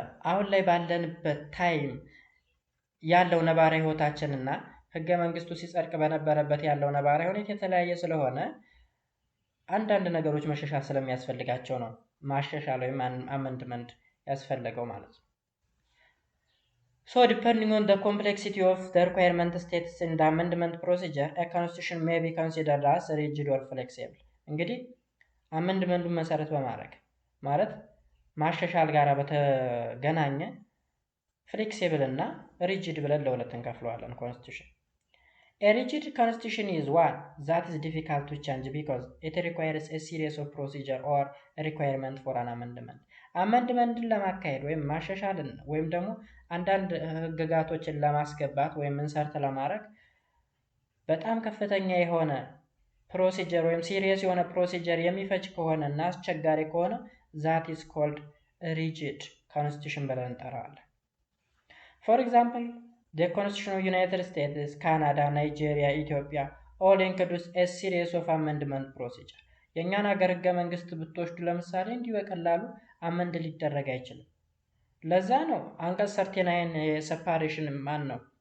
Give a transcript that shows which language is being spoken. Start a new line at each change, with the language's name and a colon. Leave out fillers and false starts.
Amharic: አሁን ላይ ባለንበት ታይም ያለው ነባራዊ ህይወታችንና ህገ መንግስቱ ሲጸድቅ በነበረበት ያለው ነባራዊ ሁኔታ የተለያየ ስለሆነ አንዳንድ ነገሮች መሻሻል ስለሚያስፈልጋቸው ነው ማሻሻል ወይም አመንድመንት ያስፈልገው ማለት ነው።
English: So depending on the complexity of the requirement states in the amendment procedure, a constitution may be considered as rigid or flexible.
Amharic: እንግዲህ አመንድመንቱን መሰረት በማድረግ ማለት ማሻሻል ጋር በተገናኘ ፍሌክሲብል እና ሪጂድ ብለን ለሁለት እንከፍለዋለን ኮንስቲቱሽን።
English: A rigid constitution is one that is difficult to change because it requires a series of procedure or requirement for an amendment.
Amharic: አመንድመንትን ለማካሄድ ወይም ማሻሻልን ወይም ደግሞ አንዳንድ ህግጋቶችን ለማስገባት ወይም ኢንሰርት ለማድረግ በጣም ከፍተኛ የሆነ ፕሮሲጀር ወይም ሲሪየስ የሆነ ፕሮሲጀር የሚፈጅ ከሆነ እና አስቸጋሪ ከሆነ
English: that is called
Amharic: ሪጂድ ኮንስቲቱሽን ብለን እንጠራዋለን። ፎር ኤግዛምፕል
English: the constitution of United States, Canada, Nigeria, Ethiopia all includes a series of amendment procedure.
Amharic: የእኛን ሀገር ህገ መንግስት ብትወስዱ ለምሳሌ እንዲህ በቀላሉ አመንድ ሊደረግ አይችልም። ለዛ ነው አንቀጽ 39 የሴፓሬሽን ማን ነው